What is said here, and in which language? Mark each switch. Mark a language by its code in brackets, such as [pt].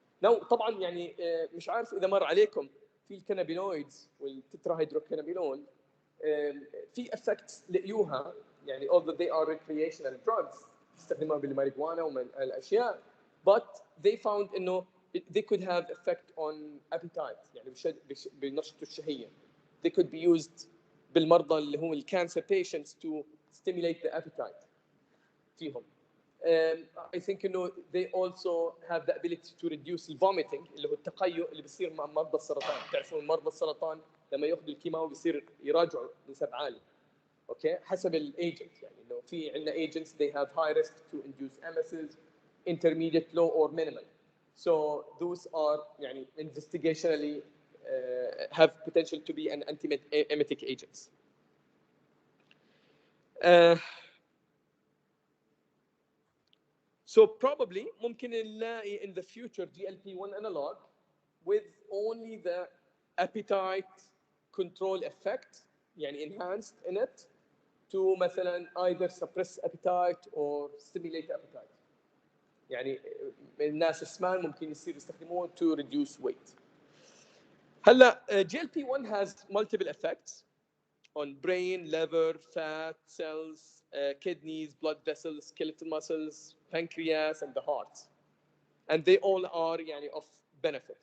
[ar] Now طبعا يعني مش عارف إذا مر عليكم في الكانابينويدز والتتراهيدروكانابينول في effects لقيوها يعني [en] although they are recreational drugs [ar] استخدموها بالماريجوانا ومن الأشياء, but they found إنه [en] they could have effect on appetite [ar] يعني بنشط الشهية. [en] They could be used [ar] بالمرضى اللي هم [en] الcancer patients to stimulate the appetite فيهم. I think إنه they also have the ability to reduce vomiting اللي هو التقيؤ اللي بيصير مع مرضى السرطان. [ar] تعرفون مرضى السرطان لما ياخذوا الكيماوي بيصير يراجعوا نسب عالي. [en] okay [ar] حسب الايجنت يعني انه في عندنا [en] agents they have high risk to induce MSs, intermediate, low or minimal. So those are يعني investigationally have potential to be an antiemetic agents. So probably ممكن نلاقي in the future GLP-1 analog with only the appetite control effect يعني enhanced in it to مثلا either suppress appetite or stimulate appetite. [ar] يعني الناس السمان ممكن يصير يستخدموه [en] to reduce weight. هلا GLP-1 has multiple effects on brain, liver, fat cells, kidneys, blood vessels, skeletal muscles, pancreas, and the heart. And they all are يعني of benefit.